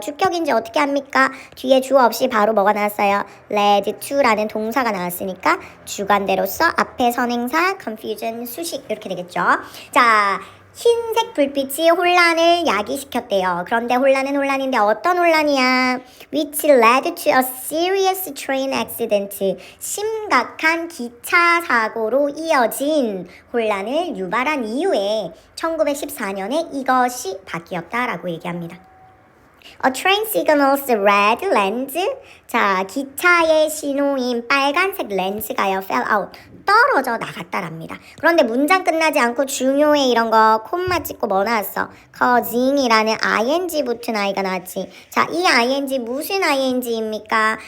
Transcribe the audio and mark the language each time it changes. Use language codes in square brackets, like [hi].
[ko] 주격인지 어떻게 합니까? 뒤에 주어 없이 바로 뭐가 나왔어요? [en] led to [ko] 라는 동사가 나왔으니까 주관대로서 앞에 선행사, confusion, 수식 이렇게 되겠죠. 자, 흰색 불빛이 혼란을 야기시켰대요. 그런데 혼란은 혼란인데 어떤 혼란이야? [en] Which led to a serious train accident. [ko] 심각한 기차 사고로 이어진 혼란을 유발한 이후에 1914년에 이것이 바뀌었다라고 얘기합니다. [en] A train signals red lens. [ko] 자, 기차의 신호인 빨간색 렌즈가요, [en] fell out. [ko] 떨어져 나갔다랍니다. 그런데 문장 끝나지 않고 중요해 이런 거 콤마 찍고 뭐 나왔어? causing이라는 ing 붙은 아이가 나왔지. 자, 이 ing 무슨 ing입니까?